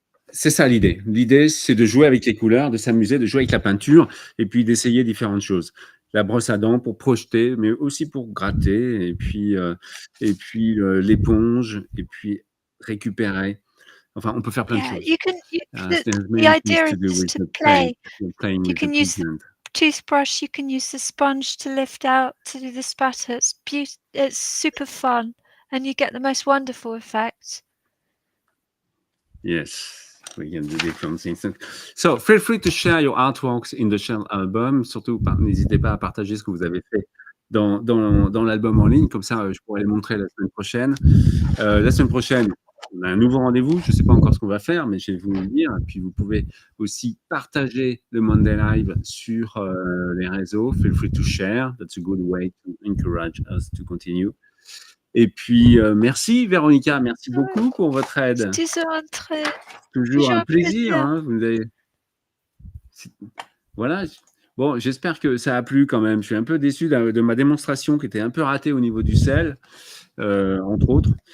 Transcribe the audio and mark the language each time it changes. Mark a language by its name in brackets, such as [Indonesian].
[French] C'est ça l'idée. L'idée, c'est de jouer avec les couleurs, de s'amuser, de jouer avec la peinture et puis d'essayer différentes choses. La brosse à dents pour projeter, mais aussi pour gratter, et puis l'éponge, et puis récupérer. Enfin, on peut faire plein de choses. [English] The idea is to play. You can use the toothbrush, you can use the sponge to lift out, to do the spatter. It's super fun, and you get the most wonderful effects. Yes. We can do different things. So feel free to share your artworks in the shell album. [French] Surtout, n'hésitez pas à partager ce que vous avez fait dans l'album en ligne. Comme ça, je pourrai les montrer la semaine prochaine. La semaine prochaine, on a un nouveau rendez-vous. Je ne sais pas encore ce qu'on va faire, mais je vais vous le dire. Et puis, vous pouvez aussi partager le Monday Live sur les réseaux. [English] Feel free to share. That's a good way to encourage us to continue. [French] Et puis, merci Véronica, merci beaucoup pour votre aide. Toujours un plaisir. Hein, voilà. Bon, j'espère que ça a plu quand même. Je suis un peu déçu de ma démonstration qui était un peu ratée au niveau du sel, entre autres.